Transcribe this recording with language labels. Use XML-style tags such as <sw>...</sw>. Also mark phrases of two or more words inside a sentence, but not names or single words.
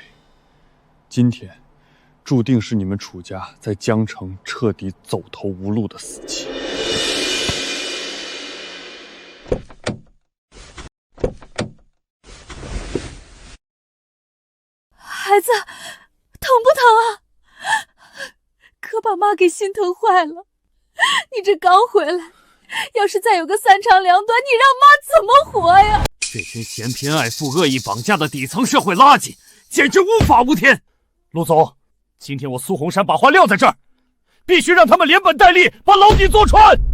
<zh>今天，注定是你們楚家在江城徹底走投無路的死期。孩子，疼不疼啊？可把媽給心疼壞了。你這剛回來，要是再有個三長兩短，你讓媽怎麼活呀？這群嫌貧愛富、惡意綁架的底層社會垃圾，簡直無法無天！陸總，今天我蘇紅山把話撂在這兒，必須讓他們連本帶利把牢底坐穿。</zh>